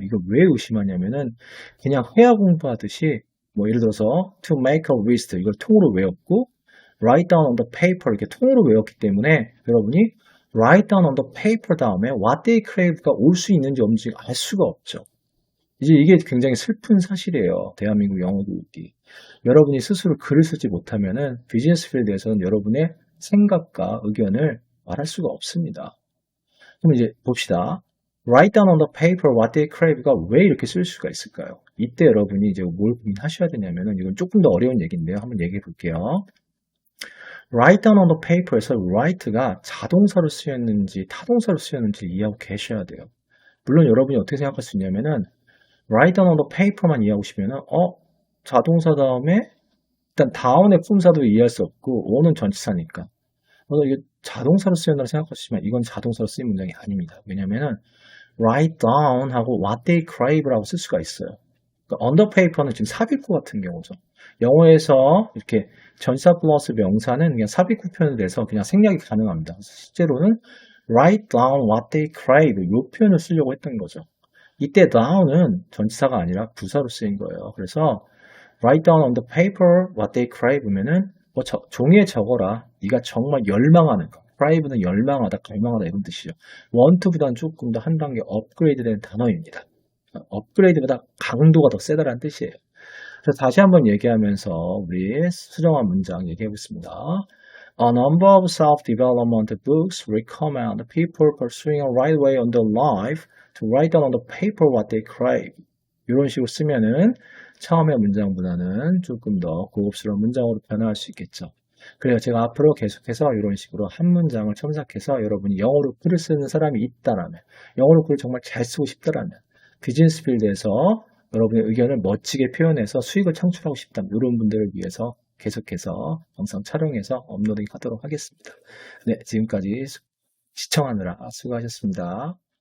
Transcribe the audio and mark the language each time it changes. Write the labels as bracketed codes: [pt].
[ko] 이거 왜 의심하냐면은 그냥 회화 공부하듯이 뭐 예를 들어서 to make a list 이걸 통으로 외웠고 [en] write down on the paper 이렇게 통으로 외웠기 때문에 여러분이 write down on the paper 다음에 what they crave [ko] 가 올 수 있는지 없는지 알 수가 없죠. 이제 이게 굉장히 슬픈 사실이에요. 대한민국 영어 교육이. 여러분이 스스로 글을 쓰지 못하면은 비즈니스 필드에서는 여러분의 생각과 의견을 말할 수가 없습니다. 그럼 이제 봅시다. [en] Write down on the paper what they crave가 [ko] 왜 이렇게 쓸 수가 있을까요? 이때 여러분이 이제 뭘 고민하셔야 되냐면은 이건 조금 더 어려운 얘기인데요. 한번 얘기해 볼게요. Write down on the paper에서 write가 자동사로 쓰였는지 타동사로 쓰였는지 이해하고 계셔야 돼요. 물론 여러분이 어떻게 생각할 수 있냐면은 write down on the paper만 이해하고 싶으면은 자동사 다음에 일단 down의 품사도 이해할 수 없고 on은 전치사니까 이게 자동사로 쓰였다고 생각하시면 이건 자동사로 쓰인 문장이 아닙니다. 왜냐면은 write down 하고 what they crave라고 쓸 수가 있어요. 그러니까 on the paper는 지금 삽입구 같은 경우죠. 영어에서 이렇게 전치사 플러스 명사는 그냥 삽입구 표현이 돼서 그냥 생략이 가능합니다. 실제로는 [en] write down what they crave [ko] 이 표현을 쓰려고 했던 거죠. 이때 down은 전치사가 아니라 부사로 쓰인 거예요. [en] 그래서 write down on the paper what they crave면은 [ko] 종이에 적어라. 네가 정말 열망하는 거. crave는 열망하다, 갈망하다 이런 뜻이죠. want보다는 조금 더 한 단계 업그레이드된 단어입니다. 업그레이드보다 강도가 더 세다라는 뜻이에요. 그래서 다시 한번 얘기하면서 우리 수정한 문장 얘기해 보겠습니다. [en] A number of self-development books recommend people pursuing a right way on their life to write down on the paper what they crave. [ko] 이런 식으로 쓰면은 처음의 문장보다는 조금 더 고급스러운 문장으로 변화할 수 있겠죠. 그래서 제가 앞으로 계속해서 이런 식으로 한 문장을 첨삭해서 여러분이 영어로 글을 쓰는 사람이 있다라면, 영어로 글을 정말 잘 쓰고 싶다라면, 비즈니스 필드에서 여러분의 의견을 멋지게 표현해서 수익을 창출하고 싶다면 이런 분들을 위해서 계속해서 영상 촬영해서 업로딩 하도록 하겠습니다. 네, 지금까지 시청하느라 수고하셨습니다.